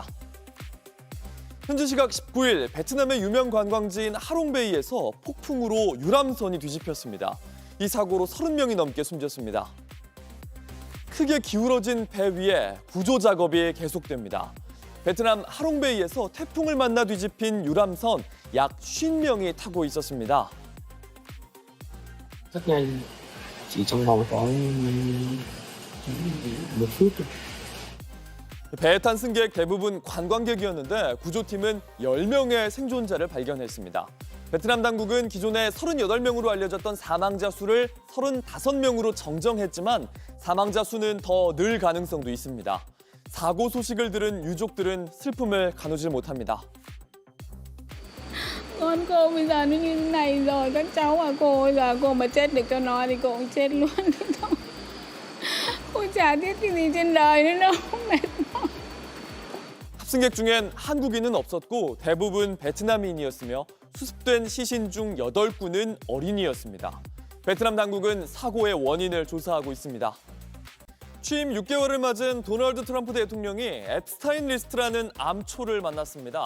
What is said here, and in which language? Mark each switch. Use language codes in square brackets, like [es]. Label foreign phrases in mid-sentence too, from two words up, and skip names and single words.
[ko] 현지 시각 19일 베트남의 유명 관광지인 하롱베이에서 폭풍으로 유람선이 뒤집혔습니다. 이 사고로 30명이 넘게 숨졌습니다. 크게 기울어진 배 위에 구조 작업이 계속됩니다. 베트남 하롱베이에서 태풍을 만나 뒤집힌 유람선 약 50명이 타고 있었습니다. [vi] rất nhanh, chỉ trong vòng có 1 phút. [ko] 배에 탄 승객 대부분 관광객이었는데 구조팀은 10명의 생존자를 발견했습니다. 베트남 당국은 기존에 38명으로 알려졌던 사망자 수를 35명으로 정정했지만 사망자 수는 더 늘 가능성도 있습니다. 사고 소식을 들은 유족들은 슬픔을 가누질 못합니다. [vi] Con cô bây giờ nó như thế này rồi, các cháu à cô, bây giờ cô mà chết được cho nó thì cô cũng chết luôn thôi. Cô chả biết cái gì trên đời nữa đâu, mệt mỏi. [ko] 탑승객 중엔 한국인은 없었고 대부분 베트남인이었으며 수습된 시신 중 8구는 어린이였습니다. 베트남 당국은 사고의 원인을 조사하고 있습니다. 취임 6개월을 맞은 도널드 트럼프 대통령이 앱스타인 리스트라는 암초를 만났습니다.